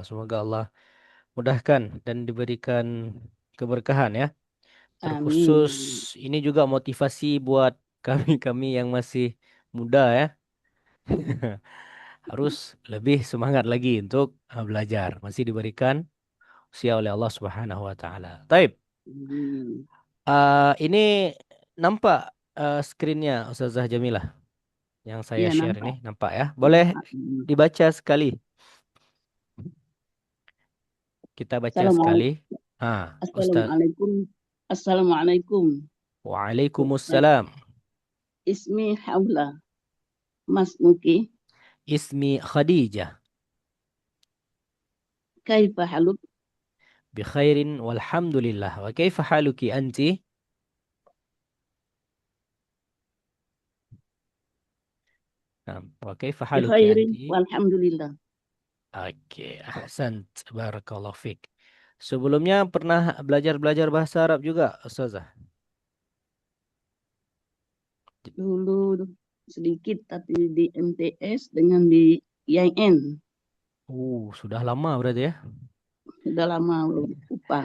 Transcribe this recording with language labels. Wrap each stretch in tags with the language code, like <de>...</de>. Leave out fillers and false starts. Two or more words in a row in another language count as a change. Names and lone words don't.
<id>Semoga Allah mudahkan dan diberikan keberkahan ya. Terkhusus ini juga motivasi buat kami yang masih muda ya. Harus lebih semangat lagi untuk belajar. Masih diberikan usia oleh Allah</id> <ar>سبحانه وتعالى.</ar> <id>Taib. Ini nampak screen-nya Ustazah Jamilah yang saya share ini, nampak ya? Boleh dibaca sekali. Kita baca sekali.</id> <ar>السلام عليكم. وعليكم السلام. اسمي حولة. Mas Muki. اسمي خديجة. كيف حالك? بخير والحمد لله. وكيف حالكِ أنتِ؟ وكيف حالكِ bikhairin anti? walhamdulillah. Oke, أحسنت. بارك الله فيك.</ar> <id>Sebelumnya pernah belajar bahasa Arab juga, Ustazah? Dulu sedikit, tapi di MTS dengan di IAIN. Sudah lama berarti ya? Sudah lama, lupa.</id>